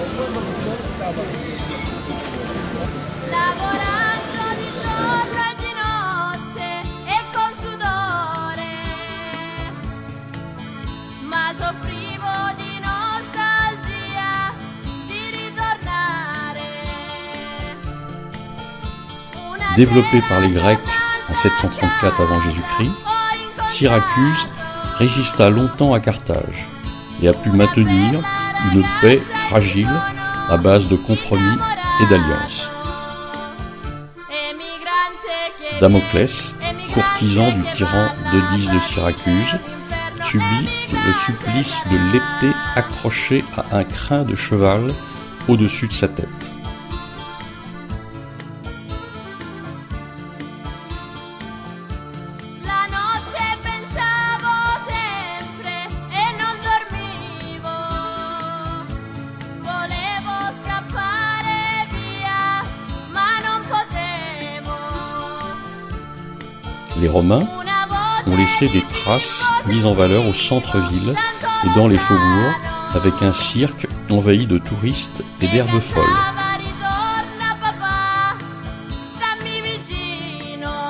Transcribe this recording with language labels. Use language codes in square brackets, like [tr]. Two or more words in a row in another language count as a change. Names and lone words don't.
[it] Lavorando di giorno e di notte e con sudore, ma soffrivo di nostalgia di ritornare. Una [fr] Développée par les [it] sera [fr] Grecs en 734 avant Jésus-Christ, Syracuse résista longtemps à Carthage et a pu maintenir une paix fragile à base de compromis et d'alliances. Damoclès, courtisan du tyran d'Eudice de Syracuse, subit le supplice de l'épée accrochée à un crin de cheval au-dessus de sa tête. [it] La notte pensavo sempre e non dormivo, volevo scappare via, ma non potevo. [fr] Les Romains [it] Una voce [fr] ont laissé des traces mises en valeur au centre-ville et dans les faubourgs avec un cirque envahi de touristes et d'herbes folles. [it] cantava, ritorna papà, stammi vicino.